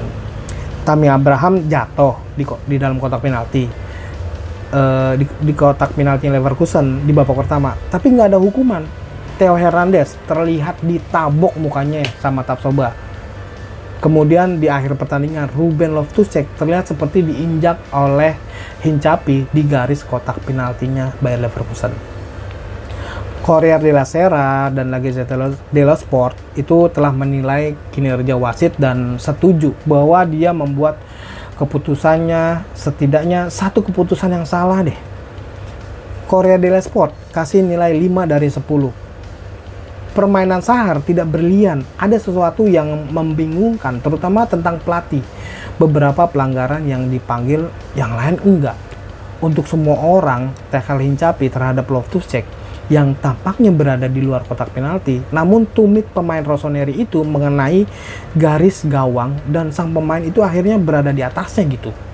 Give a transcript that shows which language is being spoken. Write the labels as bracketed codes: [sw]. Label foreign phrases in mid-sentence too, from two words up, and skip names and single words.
[id] Tammy Abraham jatuh di dalam kotak penalti, di kotak penalti Leverkusen di babak pertama, tapi nggak ada hukuman. Theo Hernandez terlihat ditabok mukanya sama Tapsoba. Kemudian di akhir pertandingan Ruben Loftus-Cheek terlihat seperti diinjak oleh Hincapie di garis kotak penaltinya Bayer Leverkusen. Corriere della Sera dan La Gazzetta dello Sport itu telah menilai kinerja wasit dan setuju bahwa dia membuat keputusannya setidaknya satu keputusan yang salah deh. Corriere dello Sport kasih nilai 5 dari 10. Permainan Sacher tidak brilian, ada sesuatu yang membingungkan terutama tentang pelatih. Beberapa pelanggaran yang dipanggil, yang lain enggak. Untuk semua orang, tackle Hincapie terhadap Loftus-Cheek yang tampaknya berada di luar kotak penalti, namun tumit pemain Rossoneri itu mengenai garis gawang dan sang pemain itu akhirnya berada di atasnya gitu.